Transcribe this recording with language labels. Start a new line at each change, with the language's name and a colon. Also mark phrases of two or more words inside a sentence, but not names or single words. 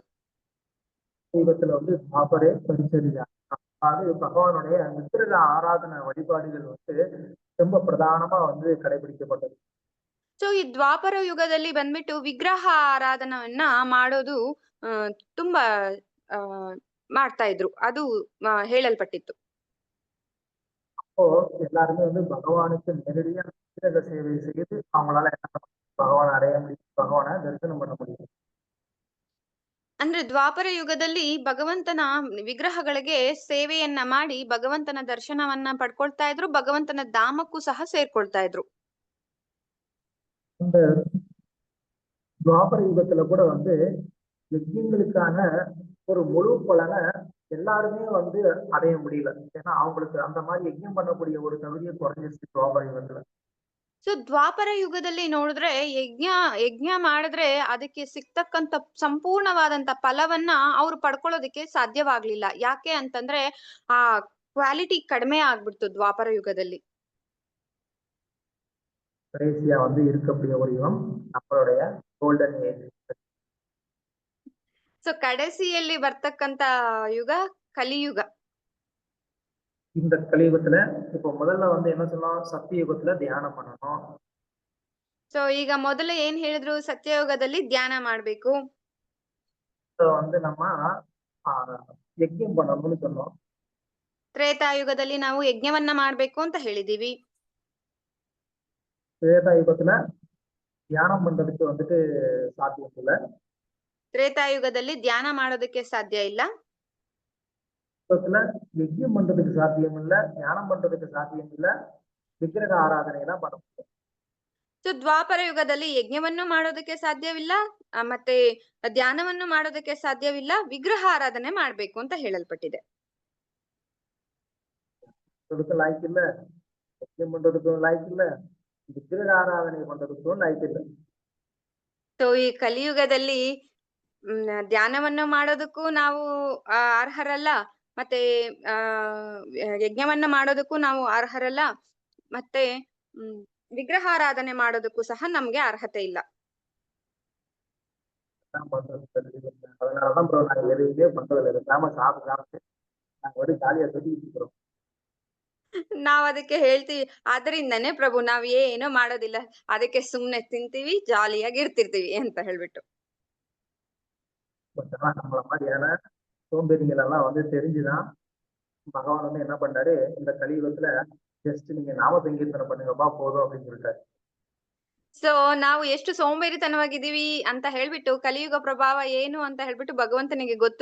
Tamil: யுகத்துல வந்து
Sanskrit: द्वापरे परिचर्या,
Tamil: அதாவது பகவானுடைய விக்கிரக ஆராதனை வழிபாடுகள் வந்து ரொம்ப பிரதானமா வந்து கடைபிடிக்கப்பட்டது.
Kannada: ಸೊ ಈ ದ್ವಾಪರ ಯುಗದಲ್ಲಿ ಬಂದ್ಬಿಟ್ಟು ವಿಗ್ರಹ ಆರಾಧನವನ್ನ ಮಾಡೋದು ತುಂಬಾ ಮಾಡ್ತಾ ಇದ್ರು, ಅದು ಹೇಳಲ್ಪಟ್ಟಿತ್ತು.
Tamil: அப்போ எல்லாருமே வந்து பகவானுக்கு நேரடியா விக்கிரக சேவை செய்து அவங்களால பகவான் அடைய முடியும், பகவானை தரிசனம் பண்ண முடியும்.
Kannada: ಅಂದ್ರೆ ದ್ವಾಪರ ಯುಗದಲ್ಲಿ ಭಗವಂತನ ವಿಗ್ರಹಗಳಿಗೆ ಸೇವೆಯನ್ನ ಮಾಡಿ ಭಗವಂತನ ದರ್ಶನವನ್ನ ಪಡ್ಕೊಳ್ತಾ ಇದ್ರು, ಭಗವಂತನ ಧಾಮಕ್ಕೂ ಸಹ ಸೇರ್ಕೊಳ್ತಾ ಇದ್ರು.
Tamil: இந்த துவாபர யுகத்துல கூட வந்து யஜ்யங்களுக்கான ஒரு முழு பலனை எல்லாருமே வந்து அடைய முடியல. ஏன்னா அவங்களுக்கு அந்த மாதிரி யஜ்யம் பண்ணக்கூடிய ஒரு தகுதியை குறைஞ்சிருச்சு துவாபர யுகத்துல.
Kannada: ಸೊ ದ್ವಾಪರ ಯುಗದಲ್ಲಿ ನೋಡಿದ್ರೆ ಯಜ್ಞ ಮಾಡಿದ್ರೆ ಅದಕ್ಕೆ ಸಿಗ್ತಕ್ಕಂತ ಸಂಪೂರ್ಣವಾದಂತ ಫಲವನ್ನ ಅವ್ರು ಪಡ್ಕೊಳ್ಳೋದಕ್ಕೆ ಸಾಧ್ಯವಾಗ್ಲಿಲ್ಲ. ಯಾಕೆ ಅಂತಂದ್ರೆ ಆ ಕ್ವಾಲಿಟಿ ಕಡಿಮೆ ಆಗ್ಬಿಡ್ತು ದ್ವಾಪರ ಯುಗದಲ್ಲಿ.
Tamil: கடைசியா வந்து இருக்கக்கூடிய ஒரு யுகம் நம்மளுடைய
English: golden age.
Kannada: ಸೊ ಕಡೆಸಿಯಲ್ಲಿ ಬರ್ತಕ್ಕಂತ ಯುಗ ಕಲಿಯುಗ.
Tamil: இந்த கலியுகத்துல இப்போ முதல்ல வந்து என்ன சொன்னோம், சத்தியுகத்துல தியானம் பண்ணணும்.
Kannada: ಸೊ ಈಗ ಮೊದಲು ಏನ್ ಹೇಳಿದ್ರು, ಸತ್ಯಯುಗದಲ್ಲಿ ಧ್ಯಾನ ಮಾಡ್ಬೇಕು.
Tamil: வந்து நம்ம ಯಜ್ಞம் பண்ணணும்னு சொன்னோம்.
Kannada: ತ್ರೇತಾಯುಗದಲ್ಲಿ ನಾವು ಯಜ್ಞವನ್ನ ಮಾಡ್ಬೇಕು ಅಂತ ಹೇಳಿದೀವಿ.
Tamil: திரேதாயுகத்துல தியானம் பண்றதுக்கு வந்துட்டு சாத்தியம் இல்ல.
Kannada: ತ್ರೇತಾಯುಗದಲ್ಲಿ ಧ್ಯಾನ ಮಾಡೋದಕ್ಕೆ ಸಾಧ್ಯ ಇಲ್ಲ.
Tamil: யஜ்யம் பண்றதுக்கு சாத்தியம் இல்ல, தியானம் பண்றதுக்கு சாத்தியம் இல்ல, விக்கிரக ஆராதனை தான் பண்ண முடியும்.
Kannada: ಸೊ ದ್ವಾಪರ ಯುಗದಲ್ಲಿ ಯಜ್ಞವನ್ನು ಮಾಡೋದಕ್ಕೆ ಸಾಧ್ಯವಿಲ್ಲ, ಮತ್ತೆ ಧ್ಯಾನವನ್ನು ಮಾಡೋದಕ್ಕೆ ಸಾಧ್ಯವಿಲ್ಲ, ವಿಗ್ರಹ ಆರಾಧನೆ ಮಾಡ್ಬೇಕು ಅಂತ ಹೇಳಲ್ಪಟ್ಟಿದೆ.
Tamil: லாய்க்கில்ல, யஜ்யம் பண்றதுக்கும் லாய்க்கில்ல, விக்கிரக ஆராதனை பண்றதுக்கும் லாய்க்கில்ல.
Kannada: ಸೊ ಈ ಕಲಿಯುಗದಲ್ಲಿ ಧ್ಯಾನವನ್ನು ಮಾಡೋದಕ್ಕೂ ನಾವು ಅರ್ಹರಲ್ಲ, ಮತ್ತೆ ಯಜ್ಞವನ್ನ ಮಾಡೋದಕ್ಕೂ ನಾವು ಅರ್ಹರಲ್ಲ, ಮತ್ತೆ ವಿಗ್ರಹಾರಾಧನೆ ಮಾಡೋದಕ್ಕೂ ಸಹ ನಮ್ಗೆ ಅರ್ಹತೆ ಇಲ್ಲ.
Tamil: அதனாலதான் ப்ரோ நாங்க எதுவுமே பண்றதில்லை. பேசாம சாப்பிட்டு நாங்க ஒரு ஜாலியா சுத்திட்டு இருக்கிறோம்.
Kannada: ನಾವ್ ಅದಕ್ಕೆ ಹೇಳ್ತೀವಿ, ಅದರಿಂದನೇ ಪ್ರಭು ನಾವ್ ಏನೂ ಮಾಡೋದಿಲ್ಲ, ಅದಕ್ಕೆ ಸುಮ್ನೆ ತಿಂತೀವಿ, ಜಾಲಿಯಾಗಿ ಇರ್ತಿರ್ತೀವಿ ಅಂತ ಹೇಳ್ಬಿಟ್ಟು.
Tamil: நம்மள மாதிரியான சோம்பேறிகள் எல்லாம் வந்து தெரிஞ்சுதான் பகவான் வந்து என்ன பண்றாரு, இந்த கலியுகத்துல ஜஸ்ட் நீங்க நாம சங்கீர்த்தனை பண்ணுங்கப்பா போதும் அப்படின்னு சொல்லிட்டாரு.
Kannada: ಸೊ ನಾವು ಎಷ್ಟು ಸೋಂಬೇರಿತನವಾಗಿದ್ದೀವಿ ಅಂತ ಹೇಳ್ಬಿಟ್ಟು, ಕಲಿಯುಗ ಪ್ರಭಾವ ಏನು ಅಂತ ಹೇಳ್ಬಿಟ್ಟು ಭಗವಂತನಿಗೆ ಗೊತ್ತು.